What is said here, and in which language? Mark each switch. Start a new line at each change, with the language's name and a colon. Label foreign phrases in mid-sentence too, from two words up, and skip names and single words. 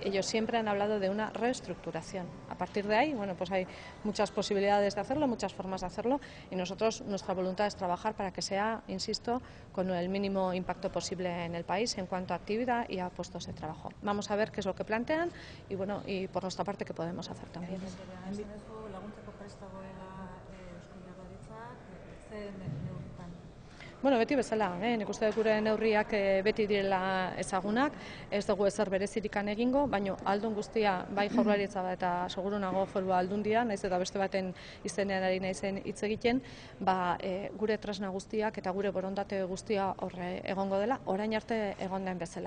Spanish: Ellos siempre han hablado de una reestructuración. A partir de ahí, bueno, pues hay muchas posibilidades de hacerlo, muchas formas de hacerlo y nosotros, nuestra voluntad es trabajar para que sea, insisto, con el mínimo impacto posible en el país en cuanto a actividad y a puestos de trabajo. Vamos a ver qué es lo que plantean y, bueno, y por nuestra parte qué podemos hacer también.
Basque: Laguntzeko prest dagoela Eusko Jaurlaritzak, ze neurritan? Bueno, beti bezala, nik uste gure neurriak beti direla ezagunak, ez dugu ezer berezirikan egingo, baina aldun guztia bai Jaurlaritza eta seguru nago Foru Aldundia, naiz eta beste baten izenean ari naizen hitz egiten, gure tresna guztiak eta gure borondate guztia horre egongo dela, orain arte egon den bezala.